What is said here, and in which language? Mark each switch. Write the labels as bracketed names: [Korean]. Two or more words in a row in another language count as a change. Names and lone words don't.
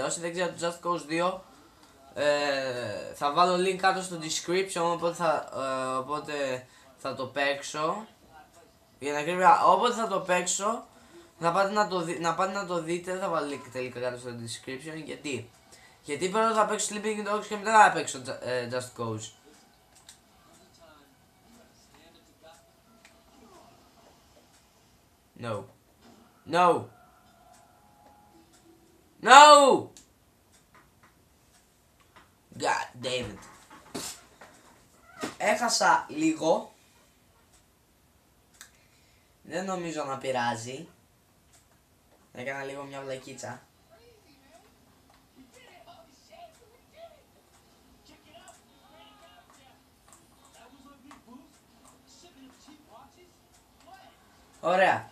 [Greek] Όσοι δεν ξέρετε το Just Cause 2, θα βάλω link κάτω στο description, οπότε θα το παίξω. Για να ακρίβεια, όποτε θα το παίξω, να πάτε να το δείτε. Δεν θα βάλω link τελικά κάτω στο description. Γιατί πρώτα θα παίξω Sleeping Dogs και μετά θα παίξω Just Cause. [English] No. No. No! God damn it. [Greek] Έχασα λίγο. Δεν νομίζω να πειράζει. Έκανα λίγο μια βλακίτσα. Ωραία.